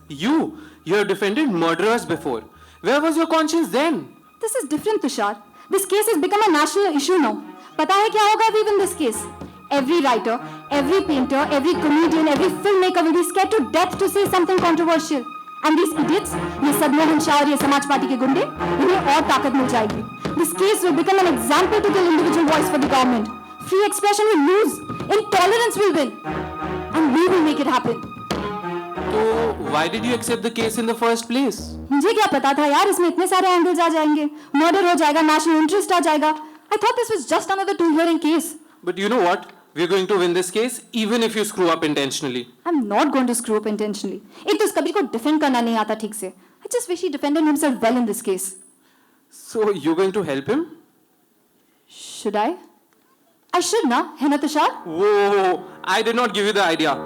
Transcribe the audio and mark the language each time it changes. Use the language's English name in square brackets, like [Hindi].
[English] You have defended murderers before. Where was your conscience then? This is different, Tushar. This case has become a national issue now. [Hindi] Pata hai kya hoga [English] if we win this case? Every writer, every painter, every comedian, every filmmaker will be scared to death to say something controversial. And these idiots, [Hindi] ये सदमोहन शाह और ये समाज party के गुंडे, इन्हें और ताकत मिल जाएगी. [English] This case will become an example to kill individual voice for the government. Free expression will lose. Intolerance will win. And we will make it happen. So, why did you accept the case in the first place? [Hindi] मुझे क्या पता था यार इसमें इतने सारे angles आ जाएंगे. Murder हो जाएगा, नेशनल इंटरेस्ट आ जाएगा. [English] I thought this was just another 2-hearing case. But you know what? We're going to win this case even if you screw up intentionally. I'm not going to screw up intentionally. [Hindi] एक तो इस कबीर को defend करना नहीं आता ठीक से. [English] I just wish he defended himself well in this case. So you're going to help him? Should I? I should na, [Hindi] है ना Tushar? [English] Whoa, I did not give you the idea.